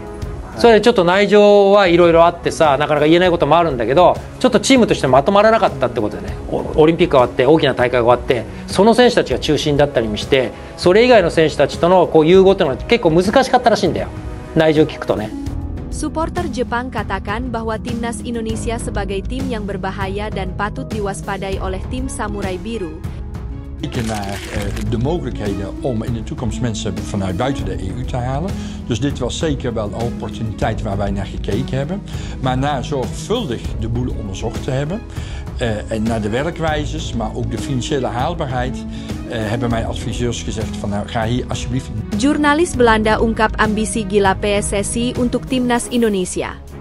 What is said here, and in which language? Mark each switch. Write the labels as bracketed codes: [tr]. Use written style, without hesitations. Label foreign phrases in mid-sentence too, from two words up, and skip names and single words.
[ja] それでちょっと内情はいろいろあってさ、なかなか言えないこともあるんだけど、ちょっとチームとしてまとまらなかったってことでね、オリンピックが終わって大きな大会が終わって、その選手たちが中心だったりもして、それ以外の選手たちとの融合っていうのは結構難しかったらしいんだよ、内情聞くとね。 [id] Supporter Jepang katakan bahwa timnas Indonesia sebagai tim yang berbahaya dan patut diwaspadai oleh tim Samurai Biru. [nl] Kijken naar de mogelijkheden om in de toekomst mensen vanuit buiten de EU te halen. Dus dit was zeker wel een opportuniteit waar wij naar gekeken hebben. Maar na zorgvuldig de boel onderzocht te hebben en naar de werkwijzes, maar ook de financiële haalbaarheid, hebben mijn adviseurs gezegd van nou ga hier alsjeblieft. [id] Jurnalis Belanda ungkap ambisi gila PSSI untuk timnas Indonesia.